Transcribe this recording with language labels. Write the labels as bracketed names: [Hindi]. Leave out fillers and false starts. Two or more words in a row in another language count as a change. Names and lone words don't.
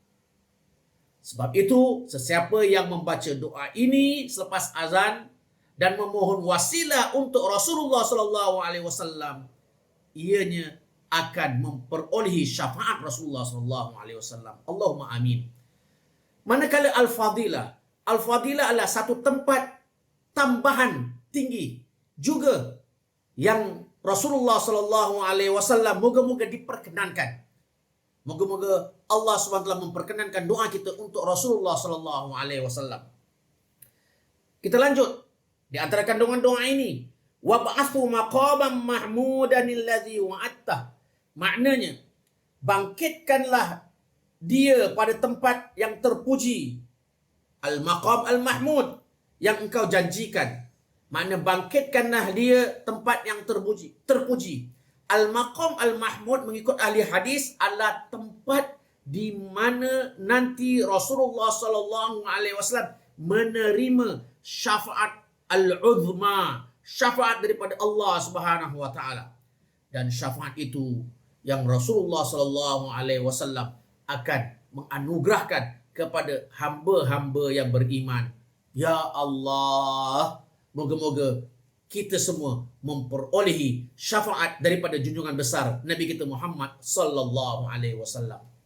[Malay] Sebab itu, sesiapa yang membaca doa ini selepas azan dan memohon wasilah untuk Rasulullah [Arabic] صلى الله عليه وسلم, [Malay] ianya akan memperolehi syafaat Rasulullah [Arabic] صلى الله عليه وسلم. اللهم آمين. [Malay] Manakala al-fadilah, al-fadilah adalah satu tempat tambahan tinggi juga yang Rasulullah [Arabic] صلى الله عليه وسلم [Malay] moga-moga diperkenankan. Moga-moga Allah SWT memperkenankan doa kita untuk Rasulullah [Arabic] صلى الله عليه وسلم. [Malay] Kita lanjut. Di antara kandungan doa ini, [Arabic] وابعثه مقاما محمودا الذي وعدته. [Malay] Maknanya, bangkitkanlah dia pada tempat yang terpuji. [Arabic] المقام المحمود, [Malay] yang engkau janjikan. Makna bangkitkanlah dia tempat yang terpuji. [Arabic] المقام المحمود [Malay] mengikut ahli hadis adalah tempat di mana nanti Rasulullah [Arabic] صلى الله عليه وسلم [Malay] menerima syafaat al-uzma, syafaat daripada Allah [Arabic] سبحانه وتعالى. [Malay] Dan syafaat itu yang Rasulullah [Arabic] صلى الله عليه وسلم [Malay] akan menganugerahkan kepada hamba-hamba yang beriman. Ya Allah, moga-moga kita semua memperolehi syafaat daripada junjungan besar Nabi kita Muhammad [Arabic] صلى الله عليه وسلم.